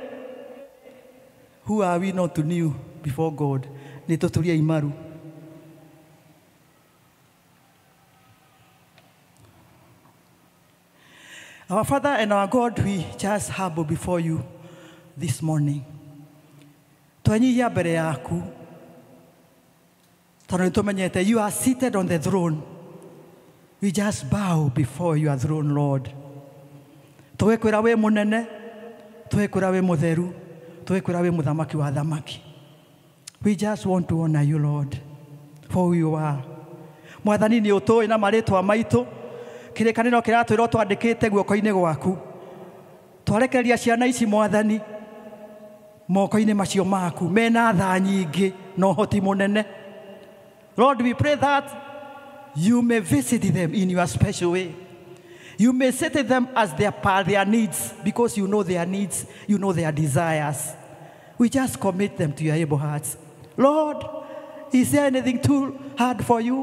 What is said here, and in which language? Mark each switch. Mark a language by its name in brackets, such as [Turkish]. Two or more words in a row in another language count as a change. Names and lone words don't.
[English] Who are we not to know before God? [Kikuyu] Nitutulia imaru. [English] Our Father and our God, we just humble before you this morning. [Kikuyu] Twanyihia mbere yaku. [English] You are seated on the throne. We just bow before your throne, Lord. [Kikuyu] Tuwekwira we munene, tuwekwira we mutheru, tuwekwira we muthamaki wa thamaki. [English] We just want to honor you, Lord, for who you are. [Kikuyu] Mwathani ni utoi na maritwa maitu. Kirikaniro kiratwira twandikite guoko-ini gwaku. Twarekereria ciana ici Mwathani moko-ini macio maku mena tha nyingi no hoti munene. [English] Lord, we pray that you may visit them in your special way. You may set them as their needs, because you know their needs, you know their desires. We just commit them to your able hearts. Lord, is there anything too hard for you?